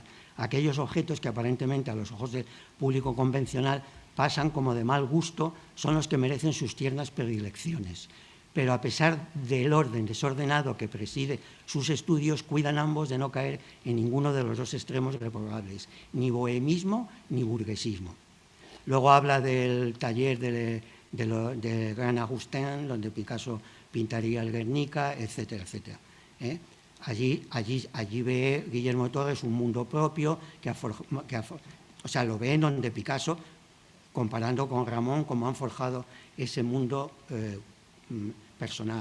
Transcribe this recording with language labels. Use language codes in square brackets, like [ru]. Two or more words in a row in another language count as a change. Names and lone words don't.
[es] Aquellos objetos que aparentemente a los ojos del público convencional pasan como de mal gusto son los que merecen sus tiernas predilecciones. Pero a pesar del orden desordenado que preside sus estudios, cuidan ambos de no caer en ninguno de los dos extremos reprobables, ni bohemismo ni burguesismo. Luego habla del taller de Gran Agustín, donde Picasso pintaría el Guernica, etcétera, etcétera. Allí ve Guillermo de Torres un mundo propio, o sea, lo ve en donde Picasso, comparando con Ramón, cómo han forjado ese mundo personal.